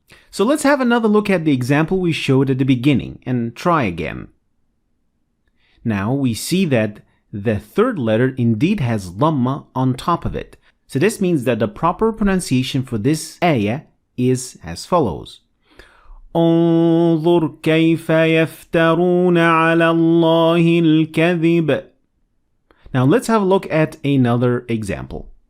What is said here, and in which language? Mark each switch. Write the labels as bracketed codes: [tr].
[en] So let's have another look at the example we showed at the beginning and try again. Now we see that the third letter indeed has Dhamma on top of it. So this means that the proper pronunciation for this ayah is as follows. [ar] انظر كيف يفترون على الله الكذب. [en] Now let's have a look at another example.